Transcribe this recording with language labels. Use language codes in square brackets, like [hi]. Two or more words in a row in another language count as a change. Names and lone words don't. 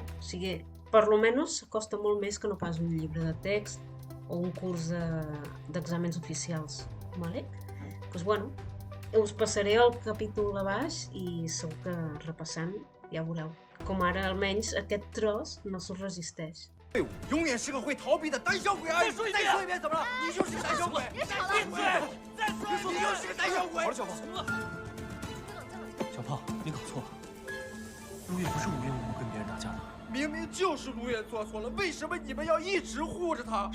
[ca] O sigui, per lo menys s'acosta molt més que no pas un llibre de text o un curs d'exàmens oficials. Vale? Doncs bueno, us passaré el capítol a baix i segur que repassant ja veureu. Com ara almenys aquest tros no s'us resisteix. [zh] 队伍永远是个会逃避的胆小鬼而已。再说一遍，怎么了？你就是个胆小鬼！别吵了！闭嘴！再说，你就是个胆小鬼！小胖，小胖，你搞错了。陆越不是无缘无故跟别人打架的。明明就是陆越做错了，为什么你们要一直护着他？